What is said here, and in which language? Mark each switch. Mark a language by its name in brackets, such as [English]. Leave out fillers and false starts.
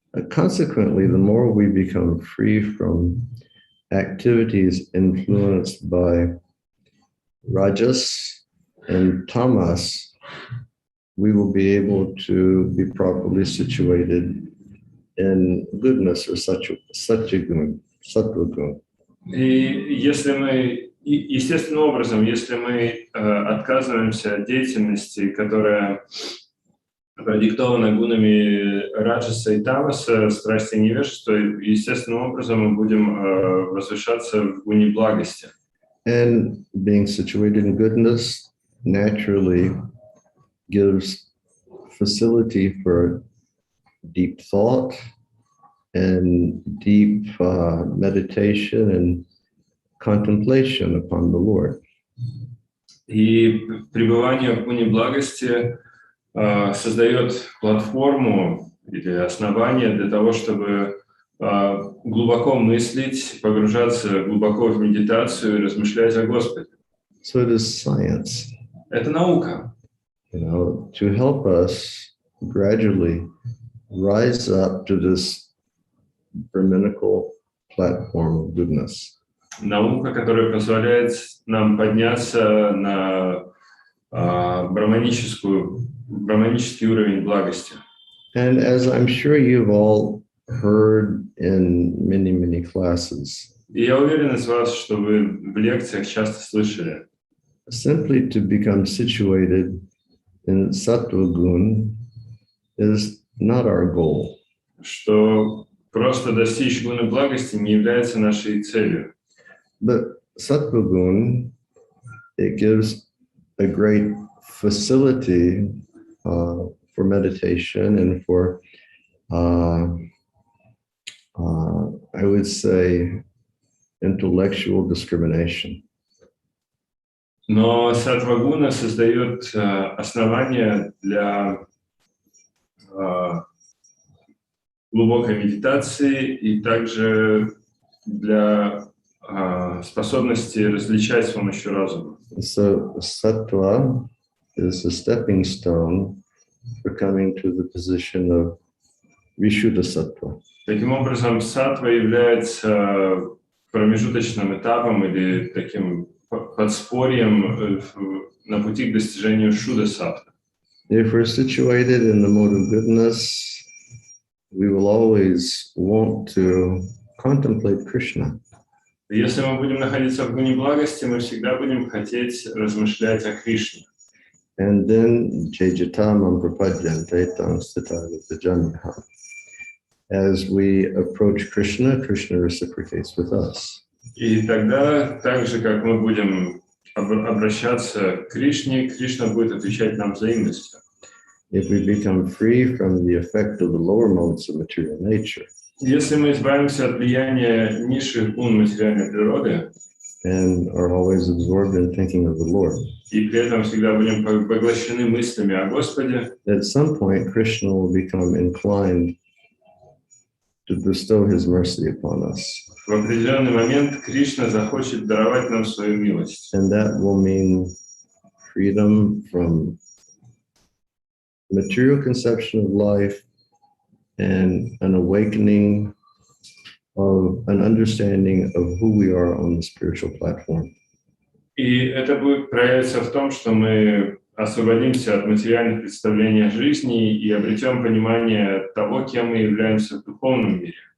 [English] Consequently, the more we become free from activities influenced by rajas and tamas, we will be able to be properly situated in goodness or sattva-gun. [Russian] И если мы, естественным образом, если мы отказываемся от деятельности, которая продиктована гунами раджаса и тамаса, страсти и невежества, естественным образом мы будем возвышаться в гуне благости. [English] And being situated in goodness naturally gives facility for deep thought and deep meditation and contemplation upon the Lord. [Russian] И пребывание в гуне благости создает платформу или основание для того, чтобы глубоко мыслить, погружаться глубоко в медитацию и размышлять о Господе. [English] So it is science. [Russian] Это наука. [English] To help us gradually rise up to this brahminical platform of goodness. [Russian] Наука, которая позволяет нам подняться на брахманический уровень благости. [English] And as I'm sure you've all heard in many classes, [Russian] И я уверен из вас, что вы в лекциях часто слышали. [English] Simply to become situated in sattva-gun is not our goal. [Russian] Что просто достичь гуны благости не является нашей целью. [English] But sattva-gun, it gives a great facility for meditation and for, I would say, intellectual discrimination. [Russian] Но саттва-гуна создает основания для глубокой медитации и также для способности различать с помощью разума. [English] So sattva is a stepping stone for coming to the position of vishuddha sattva. [Russian] Таким образом, саттва является промежуточным этапом или таким подспорьем на пути к достижению шудда саттвы. [English] If we're situated in the mode of goodness, we will always want to contemplate Krishna. [Russian] Если мы будем находиться в гуне благости, мы всегда будем хотеть размышлять о Кришне. [English] And then [Sanskrit] Jejatamam prapadyante tangsthitagatajanyaha. [English] As we approach Krishna, Krishna reciprocates with us. [Russian] И тогда, так же, как мы будем обращаться к Кришне, Кришна будет отвечать нам взаимностью. [English] If we become free from the effect of the lower modes of material nature, [Russian] Если мы избавимся от влияния низших гун материальной природы [English] and are always absorbed in thinking of the Lord, [Russian] и при этом всегда будем поглощены мыслями о Господе, [English] at some point Krishna will become inclined to bestow his mercy upon us. [Russian] в определенный момент Кришна захочет даровать нам свою милость. [English] And that will mean freedom from material conception of life and an awakening of an understanding of who we are on the spiritual platform. [Russian] И это будет проявиться в том, что мы освободимся от материальных представлений о жизни и обретем понимание того, кем мы являемся в духовном мире.